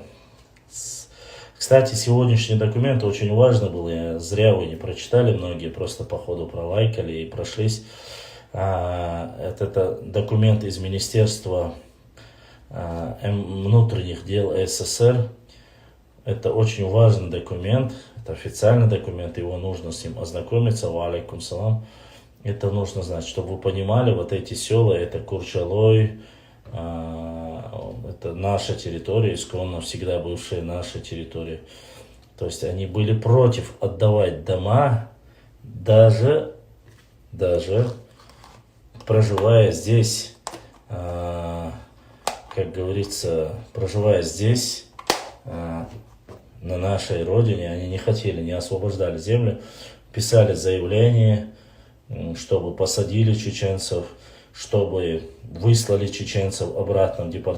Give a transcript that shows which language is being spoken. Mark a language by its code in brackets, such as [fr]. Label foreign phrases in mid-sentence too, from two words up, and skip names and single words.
[ru] Кстати, сегодняшний документ очень важно был, зря вы не прочитали, многие просто по ходу пролайкали и прошлись. Это документ из Министерства внутренних дел СССР. Это очень важный документ, это официальный документ, его нужно с ним ознакомиться. [ar] وعليكم السلام. [ru] Это нужно знать, чтобы вы понимали, вот эти села, это Курчалой, это наша территория, исконно всегда бывшая наша территория. То есть они были против отдавать дома, даже проживая здесь, как говорится, проживая здесь, на нашей родине, они не хотели, не освобождали землю, писали заявление, чтобы посадили чеченцев, чтобы выслали чеченцев обратно в депортацию.